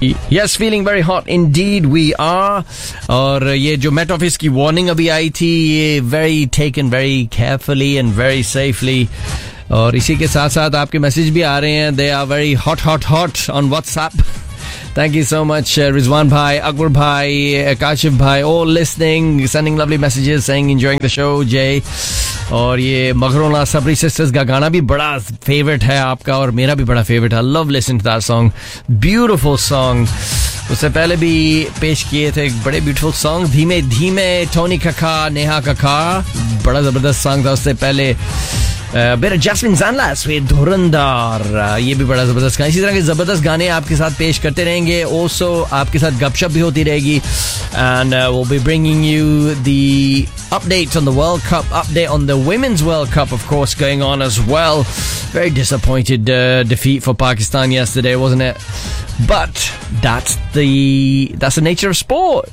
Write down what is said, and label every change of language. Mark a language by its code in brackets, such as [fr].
[en] Yes, feeling very hot indeed we are. [hi] और ये जो Met Office की warning अभी आई थी, ये [en] very taken very carefully and very safely. [hi] और इसी के साथ साथ आपके message भी आ रहे हैं। [en] They are very hot, hot, hot on WhatsApp. Thank you so much, Rizwan bhai, Akbar bhai, Kashif bhai, all listening, sending lovely messages, saying enjoying the show, Jay. [hi] और ये Maghrona Sabri Sisters का गाना भी बड़ा favorite है आपका और मेरा भी बड़ा favorite है। [en] I love listening to that song. Beautiful song. [hi] उससे पहले भी पेश किए थे बड़े beautiful song. [en] Dheeme Dheeme, Tony Kaka, Neha Kaka. [hi] बड़ा ज़बरदस्त song था उससे पहले। [en] Bit of Jasmine Zanlas with Dhurandar. [hi] ये भी बड़ा ज़बरदस्त गाना। इसी तरह के ज़बरदस्त गाने आपके साथ पेश करते रहेंगे। Also, आपके साथ गपशप भी होती रहेगी। [en] And we'll be bringing you the updates on the World Cup, update on the Women's World Cup, of course, going on as well. Very disappointed defeat for Pakistan yesterday, wasn't it? But that's the nature of sport.